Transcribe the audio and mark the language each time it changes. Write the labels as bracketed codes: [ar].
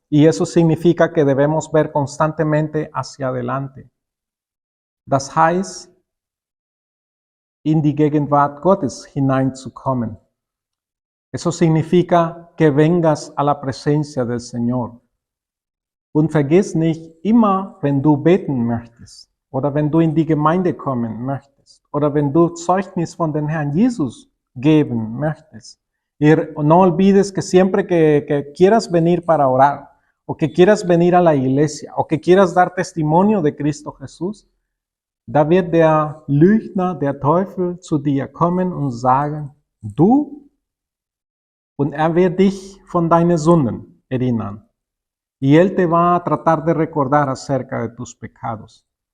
[es] Y eso significa que debemos ver constantemente hacia adelante. [de] Das heißt, in die Gegenwart Gottes hineinzukommen. [es] Eso significa que vengas a la presencia del Señor. [de] Und vergiss nicht, immer wenn du beten möchtest, oder wenn du in die Gemeinde kommen möchtest, oder wenn du Zeugnis von den Herrn Jesus geben möchtest, [es] y no olvides que siempre que quieras venir para orar, o que quieras venir a la iglesia, o que quieras dar testimonio de Cristo Jesús, [de] da wird der Lügner, der Teufel zu dir kommen und sagen, du? Und wird dich von deinen Sünden erinnern. [es] Y él te va a tratar de recordar acerca de tus pecados.